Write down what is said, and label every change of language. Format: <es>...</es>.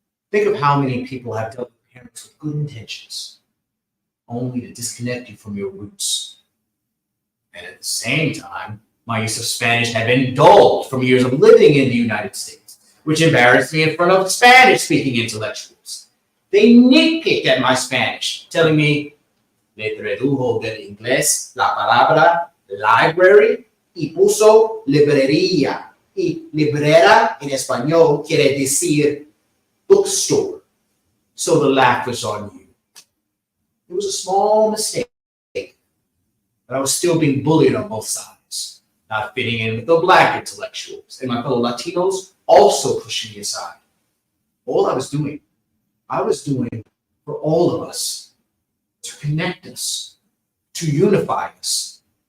<en>Think of how many people have dealt with parents with good intentions, only to disconnect you from your roots. And at the same time, my use of Spanish had been dulled from years of living in the United States, which embarrassed me in front of Spanish-speaking intellectuals. They nitpicked at my Spanish, telling me,</en> <es>le tradujo del inglés la palabra library y puso librería. Y librera en español quiere decir bookstore.</es> <en>So the laugh was on you. It was a small mistake, but I was still being bullied on both sides, not fitting in with the Black intellectuals, and my fellow Latinos also pushing me aside. All I was doing for all of us, to connect us, to unify us.</en>